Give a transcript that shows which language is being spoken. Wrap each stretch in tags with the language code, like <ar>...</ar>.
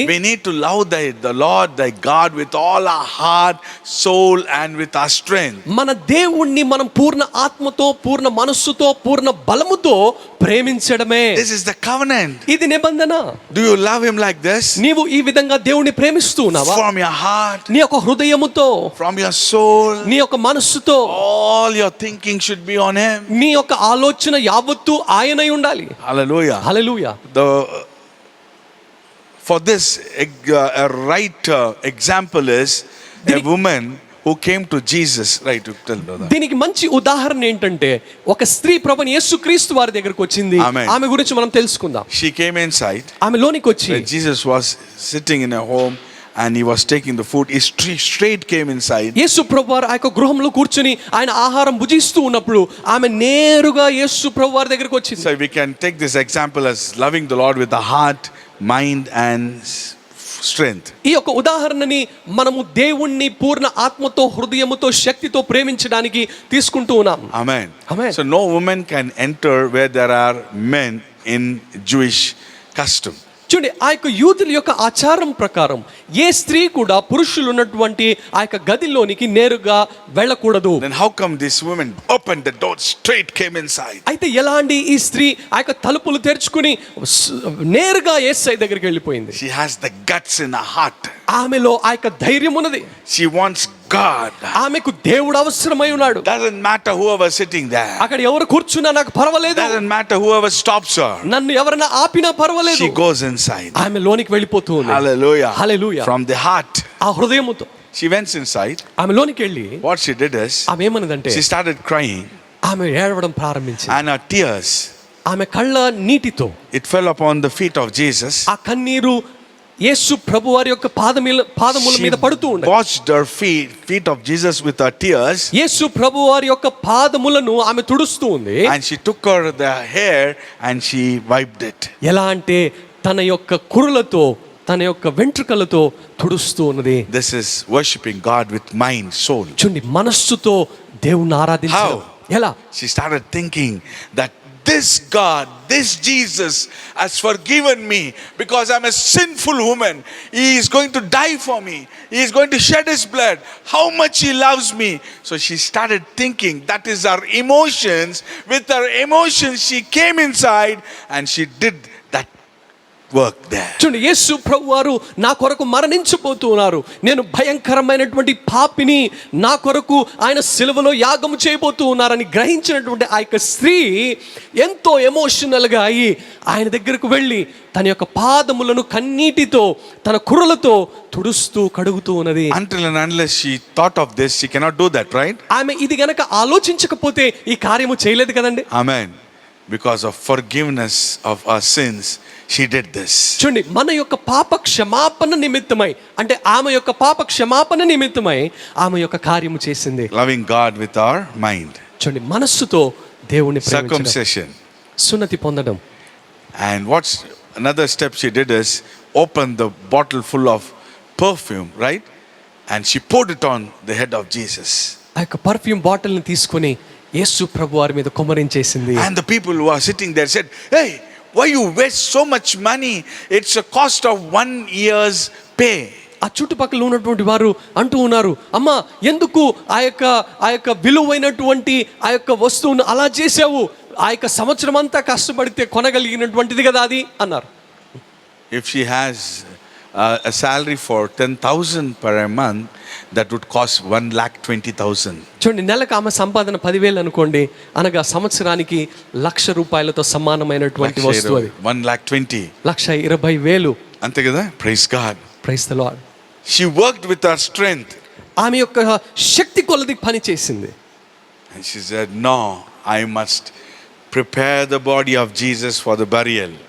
<en>we need to love the Lord thy God with all our heart, soul and with our strength.</en> <te>మన దేవుణ్ణి మనం పూర్ణ ఆత్మతో, పూర్ణ మనస్సుతో, పూర్ణ బలముతో ప్రేమించడమే.</te> <en>This is the covenant.</en> <te>ఇది నిబంధన.</te> <en>Do you love him like this?</en> <te>నీవు ఈ విధంగా దేవుణ్ణి ప్రేమిస్తూ ఉన్నావా?</te> <en>From your heart,</en> <te>నీ యొక్క హృదయముతో,</te> <en>from your soul,</en> <te>నీ యొక్క మనస్సుతో,</te> <en>all your thinking should be on him.</en> <te>నీ యొక్క ఆలోచన యావత్తు ఆయనై ఉండాలి.</te> <en>Hallelujah.</en> <te>Hallelujah.</te> <en>For this a right example is a woman who came to Jesus. Right, you tell brother.</en> <te>దీనికి మంచి ఉదాహరణ ఏంటంటే ఒక స్త్రీ ప్రభుని యేసుక్రీస్తు వారి దగ్గరికి వచ్చింది.</te> <en>Amen.</en> <te>ఆమె గురించి మనం తెలుసుకుందాం.</te> <en>She came inside.</en> <te>ఆమె లోనికి వచ్చి</te> <en>Jesus was sitting in a home and he was taking the food, he straight came inside.</en> <te>యేసు ప్రభువారు ఆ యొక్క గృహంలో కూర్చుని ఆయన ఆహారం భుజిస్తూ ఉన్నప్పుడు ఆమె నేరుగా యేసు ప్రభువారి దగ్గరికి వచ్చింది.</te> <en>So we can take this example as loving the Lord with the heart, mind and strength.</en> <te>ఈ యొక్క ఉదాహరణని మనము దేవుణ్ణి పూర్ణ ఆత్మతో, హృదయముతో, శక్తితో ప్రేమించడానికి తీసుకుంటూ ఉన్నాం.</te> <en>Amen. Amen. So no woman can enter where there are men in Jewish custom.</en> <te>చూడండి, ఆ యొక్క యూదుల యొక్క ఆచారం ప్రకారం ఏ స్త్రీ కూడా పురుషులు ఉన్నటువంటి ఆ యొక్క గదిలోనికి నేరుగా వెళ్ళకూడదు.</te> <en>Then how come this woman opened the door, straight came inside?</en> <te>అయితే ఎలాంటి ఈ స్త్రీ ఆ యొక్క తలుపులు తెరుచుకుని నేరుగా యేసయ్య దగ్గరికి వెళ్ళిపోయింది?</te> <en>She has the guts in her heart.</en> <te>ఆమెలో ఆ యొక్క ధైర్యం ఉన్నది.</te> <en>She wants God.</en> <te>ఆమెకు దేవుడు అవసరమై ఉన్నాడు.</te> <en>Doesn't matter whoever sitting there.</en> <te>అక్కడ ఎవరు కూర్చున్నా నాకు పర్వాలేదు.</te> <en>Doesn't matter whoever stops her.</en> <te>నన్ను ఎవరైనా ఆపినా పర్వాలేదు.</te> <en>She goes inside.</en> <te>ఆమె లోనికి వెళ్ళిపోతూ ఉంది.</te> <en>Hallelujah. Hallelujah. From the heart.</en> <te>ఆ హృదయముతో</te> <en>She went inside.</en> <te>ఆమె లోనికి వెళ్ళి</te> <en>What she did is,</en> <te>ఆమె ఏమన్నదంటే</te> <en>she started crying,</en> <te>ఆమె ఏడవడం ప్రారంభించింది.</te> <en>and her tears,</en> <te>ఆమె కళ్ళ నీటితో</te> <en>it fell upon the feet of Jesus.</en> <te>ఆ కన్నీరు యేసు ప్రభువారి యొక్క పాదముల మీద పడుతూ ఉంది.</te> <en>Washed her feet of Jesus with her tears.</en> <te>యేసు ప్రభువారి యొక్క పాదములను ఆమె తుడుస్తూ ఉంది.</te> <en>And she took her the hair and she wiped it.</en> <te>ఎలా అంటే తన యొక్క కురులతో, తన యొక్క వెంట్రుకలతో తుడుస్తూ ఉన్నది.</te> <en>This is worshiping God with mind, soul.</en> <te>చూడండి, మనస్సుతో దేవుణ్ణి ఆరాధించడం. ఎలా?</te> <en>She started thinking that this God, this Jesus has forgiven me because I'm a sinful woman. He is going to die for me. He is going to shed his blood. How much he loves me. So she started thinking. That is her emotions. With her emotions, she came inside and she did that work there.</en> <te>చూడండి, యేసు ప్రభువారు నా కొరకు మరణించబోతున్నారు, నేను భయంకరమైనటువంటి పాపిని, నా కొరకు ఆయన సిలువలో యాగము చేయబోతూ ఉన్నారని గ్రహించినటువంటి ఆ యొక్క స్త్రీ ఎంతో ఎమోషనల్గా అయ్యి ఆయన దగ్గరకు వెళ్ళి తన యొక్క పాదములను కన్నీటితో, తన కురులతో తుడుస్తూ కడుగుతూ ఉన్నది.</te> <en>Until and unless she thought of this, she cannot do that, right?</en> <te>ఆమె ఇది గనక ఆలోచించకపోతే ఈ కార్యము చేయలేదు కదండి.</te> <en>Amen. Because of forgiveness of our sins, she did this.</en> <te>చూడండి, మన యొక్క పాప క్షమాపణ నిమిత్తమై, అంటే ఆమె యొక్క పాప క్షమాపణ నిమిత్తమై ఆమె యొక్క కార్యము చేసింది.</te> <en>Loving God with our mind.</en> <te>చూడండి, మనస్సుతో దేవుని ప్రేమించడం,</te> <en>Circumcision.</en> <te>సున్నతి పొందడం.</te> <en>And what's another step she did is open the bottle full of perfume, right? And she poured it on the head of Jesus.</en> <te>ఆ యొక్క పర్ఫ్యూమ్ బాటిల్ని తీసుకొని యేసు ప్రభువారి మీద కుమ్మరించేసింది.</te> <en>And the people who are sitting there said, "Hey, why you waste so much money? It's a cost of 1 year's pay."</en> <te>ఆ చుట్టుపక్కల ఉన్నటువంటి వారు అంటూ ఉన్నారు, అమ్మా ఎందుకు ఆ యొక్క విలువైనటువంటి ఆ యొక్క వస్తువును అలా చేసావు? ఆ యొక్క సంవత్సరం అంతా కష్టపడితే కొనగలిగినటువంటిది కదా అది అన్నారు.</te> <en>If she has a salary for 10,000 per month, that would cost 1,20,000.</en> <te>చూడండి, నెలకు ఆమె సంపాదన 10,000 అనుకోండి, అనగా సంవత్సరానికి ₹1,00,000 సమానమైనటువంటి వస్తువు అది.</te> <en>1,20,000. 1,20,000.</en> <te>అంతే కదా?</te> <en>Praise God. Praise the Lord. She worked with her strength.</en> <te>ఆమె యొక్క శక్తి కొలది పని చేసింది.</te> <en>And she said, "No, I must prepare the body of Jesus for the burial."</en>